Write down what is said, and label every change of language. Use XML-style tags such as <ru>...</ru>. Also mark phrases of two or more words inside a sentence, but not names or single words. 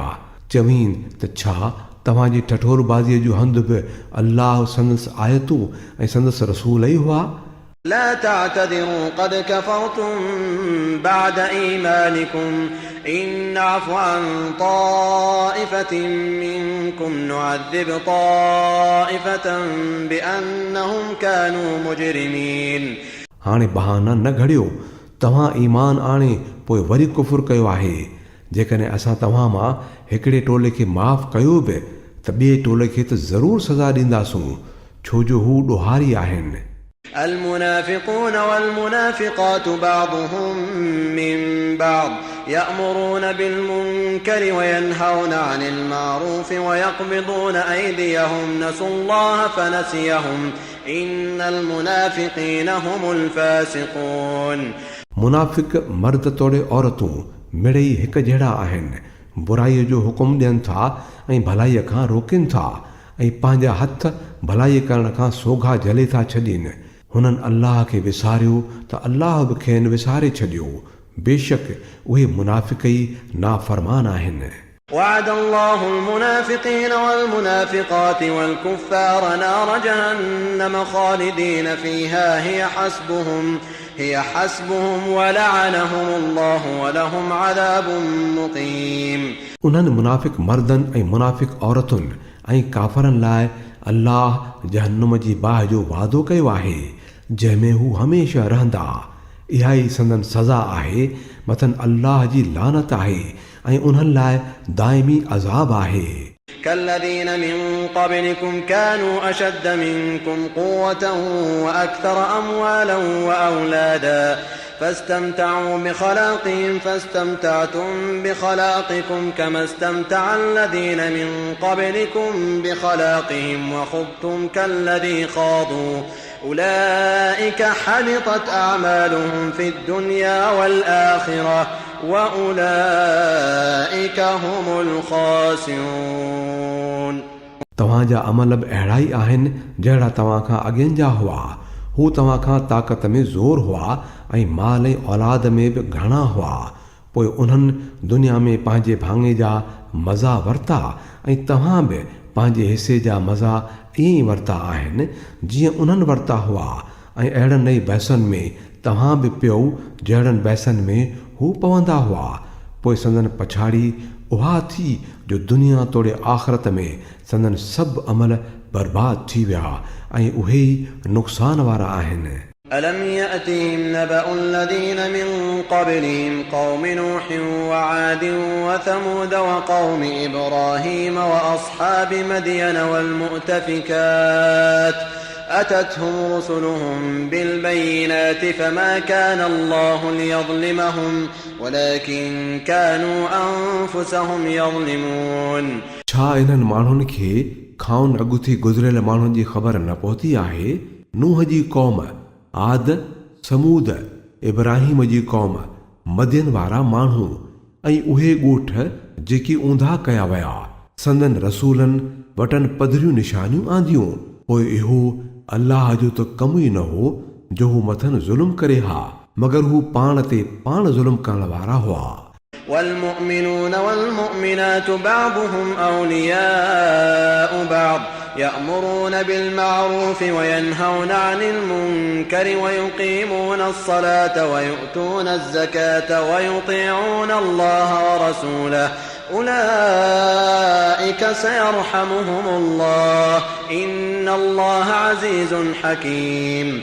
<sd>चवीन त छा तव्हांजी ठठोरबाज़ीअ जो हंधु बि अल्लाह संदसि आयतूं ऐं संदसि रसूल ई हुआ.</sd> <ar>لا تعتذروا قد كفرتم بعد إيمانكم إن نعفو عن طائفة منكم نعذب طائفة بأنهم كانوا مجرمين.</ar> <sd>हाणे बहाना न घड़ियो, तव्हां ईमान आणे पोइ वरी कुफुर कयो आहे. जेकॾहिं असां तव्हां मां हिकिड़े टोले खे माफ़ कयो बि त ॿिए टोले खे त ज़रूरु सज़ा ॾींदासूं, छो जो हू ॾोहारी आहिनि.</sd> <ar>المنافقون والمنافقات بعضهم من بعض يأمرون بالمنكر وينهون عن المعروف ويقبضون أيديهم نسوا الله فنسيهم إن المنافقين هم الفاسقون.</ar> <sd>मुनाफ़िक़ मर्द तोड़े औरतूं मिड़ेई हिकु जहिड़ा आहिनि. बुराईअ जो हुकुम ॾियनि था ऐं भलाईअ खां रोकनि था ऐं पंहिंजा हथ भलाई करण खां सोघा जले था छॾीनि. हुननि अल्लाह खे विसारियो त अल्लाह बि खेनि विसारे छॾियो. बेशक उहे मुनाफ़िक़ ई नाफ़रमान आहिनि.</sd> <ar>وعد الله المنافقين والمنافقات والكفار نار جهنم خالدين فيها هي حسبهم ولعنهم الله ولهم عذاب مقيم.</ar> <sd>उन्हनि मुनाफ़िक़ मर्दनि ऐं मुनाफ़िक़ औरतुनि ऐं काफ़रनि लाइ अल्लाह जहन्नुम जी बाहि जो वादो कयो आहे जंहिंमें हू हमेशह रहंदा. इहा ई संदन सज़ा आहे. मथनि अल्लाह जी लानत आहे ऐं उन्हनि लाइ दाइमी अज़ाब आहे.</sd> <ar>كالذين من قبلكم كانوا أشد منكم قوة وأكثر أموالا وأولادا فاستمتعوا بخلاقهم فاستمتعتم بخلاقكم كما استمتع الذين من قبلكم بخلاقهم وخضتم كالذي خاضوا أولئك حبطت أعمالهم في الدنيا والآخرة وأولئك هم الخاسرون.</ar> <sd>तव्हांजा अमल बि अहिड़ा ई आहिनि जहिड़ा तव्हां खां अॻियनि जा हुआ. हू तव्हां खां ताक़त में ज़ोर हुआ ऐं माल ऐं औलाद में बि घणा हुआ. पोइ उन्हनि दुनिया में पंहिंजे भाङे जा मज़ा वरिता ऐं तव्हां बि पंहिंजे हिसे जा मज़ा ईअं ई वरिता आहिनि जीअं उन्हनि वरिता हुआ ऐं अहिड़नि ई बहसनि में तव्हां बि पियो जहिड़नि बहसनि में हू पवंदा हुआ। पोइ संदन पछाड़ी उहा थी जो दुनिया तोड़े आख़िरत में संदन सभु अमल बर्बाद थी विया ऐं उहे ई नुक़सान वारा आहिनि।</sd> <ar>ألم يأتهم نبأ الذين من قبلهم قوم نوح وعاد وثمود وقوم إبراهيم وأصحاب مدين والمؤتفكات أتتهم رسلهم بالبينات فما كان الله ليظلمهم ولكن كانوا أنفسهم يظلمون।</ar> <sd>छा इन्हनि माण्हुनि खे खाउन अॻु थी गुज़रियल माण्हुनि जी ख़बर न पहुती आहे? नूह जी क़ौम, आद, समूद, इब्राहिम जी क़ौम, मदियन वारा माण्हू ऐं उहे ॻोठ जेकी ऊंधा कया विया, संदन रसूलनि वटनि पधरियूं निशानियूं आंदियूं। पोइ इहो अल्लाह जो त कमु ई न हो जो हू मथनि ज़ुल्म करे हा, मगर हू पाण ते पाण ज़ुल्म करण वारा हुआ।</sd> <ar>والمؤمنون والمؤمنات بعضهم أولياء بعض يأمرون بالمعروف وينهون عن المنكر ويقيمون الصلاة ويؤتون الزكاة ويطيعون الله ورسوله أولئك سيرحمهم الله إن الله عزيز حكيم।</ar>